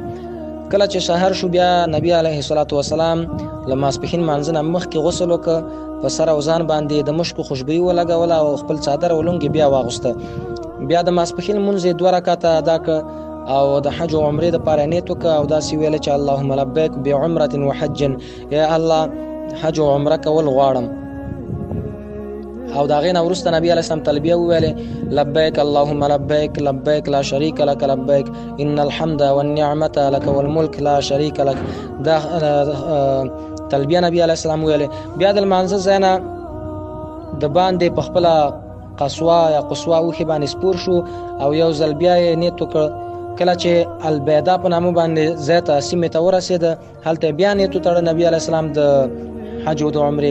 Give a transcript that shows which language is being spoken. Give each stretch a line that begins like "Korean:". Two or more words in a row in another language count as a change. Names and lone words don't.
Pashto: کله چې سحر شو بیا نبی
Arabic: علیه الصلاة والسلام
Pashto: له ماسپښین لمانځه نه مخکې غسل وکړه، په سر او ځان باندې د مشکو خوشبويي ولګوله او خپل څادر او لنګ بیا واغوسته. بیا د ماسپښین لمونځ یې 2 رکعته ادا کړه او د حج او عمرې دپاره نیت وکړه او داسې ویله چې
Arabic: اللهم لبیک بعمرة وحج،
Pashto: یا الله حج او عمره کول غواړم. او د هغې نه وروسته نبي
Arabic: علیه السلام
Pashto: تلبیه وویلې
Arabic: لبیک اللهم لبیک لبیک لا شریک لک لبیک ان الحمد والنعمة لک والملک لا شریک لک.
Pashto: دا تلبیه نبی
Arabic: علیه السلام
Pashto: ویلې. بیا د لمانځه ځای نه د باندې په خپله قصوا یا قصوا اوښې باندې سپور شو او یو ځل بیا یې نیت وکړ. کله چې البیدا په نامه باندې ځای ته سیمې ته ورسېده، هلته بیا نیت وتړه نبي
Arabic: علیه السلام
Pashto: د حج او د عمرې.